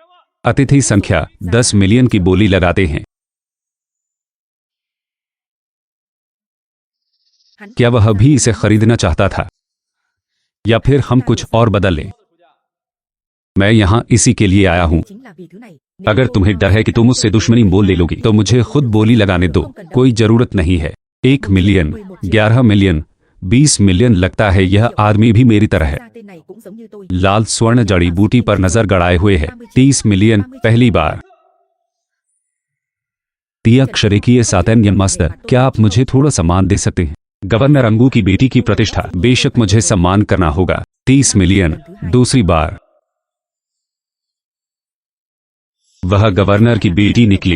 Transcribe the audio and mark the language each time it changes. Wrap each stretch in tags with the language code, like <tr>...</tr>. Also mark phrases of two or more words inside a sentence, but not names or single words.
<hi>अतिथि संख्या 10 मिलियन की बोली लगाते हैं।</hi> <vi>Hắn</vi> <hi>क्या वह भी इसे खरीदना चाहता था, या फिर हम कुछ और बदल लें? मैं यहां इसी के लिए आया हूं।</hi> <vi>chính là vì thứ này.</vi> <hi>अगर तुम्हें डर है कि तुम मुझसे दुश्मनी मोल ले लोगी तो मुझे खुद बोली लगाने दो। कोई जरूरत नहीं है। 1 मिलियन, 11 मिलियन, 20 मिलियन। लगता है यह आदमी भी मेरी तरह है।</hi> <vi>Ra tên này cũng giống như tôi.</vi> <hi>लाल स्वर्ण जड़ी बूटी पर नजर गड़ाए हुए है। 30 मिलियन पहली बार। तियाक्षरेकी सातन्य मस्त। क्या आप मुझे थोड़ा सम्मान दे सकते हैं? गवर्नर अंगू की बेटी की प्रतिष्ठा। बेशक मुझे सम्मान करना होगा। 30 मिलियन दूसरी बार। वह गवर्नर की बेटी निकली।</hi>